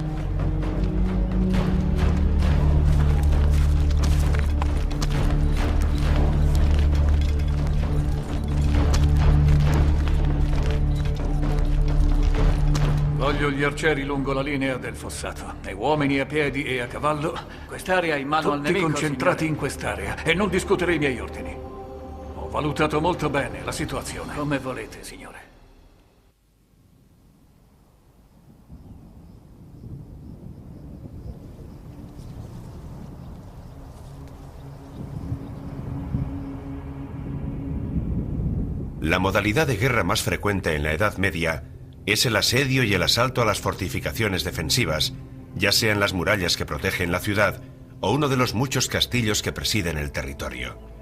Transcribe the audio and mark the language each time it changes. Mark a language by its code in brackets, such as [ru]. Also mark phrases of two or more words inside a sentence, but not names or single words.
[it] Voglio gli arcieri lungo la linea del fossato, e uomini a piedi e a cavallo. Quest'area è in mano al Tutti nemico, concentrati signore. in quest'area e non discutere i miei ordini. Ho valutato molto bene la situazione. Come volete, signore. [es] La modalidad de guerra más frecuente en la Edad Media es el asedio y el asalto a las fortificaciones defensivas, ya sean las murallas que protegen la ciudad o uno de los muchos castillos que presiden el territorio.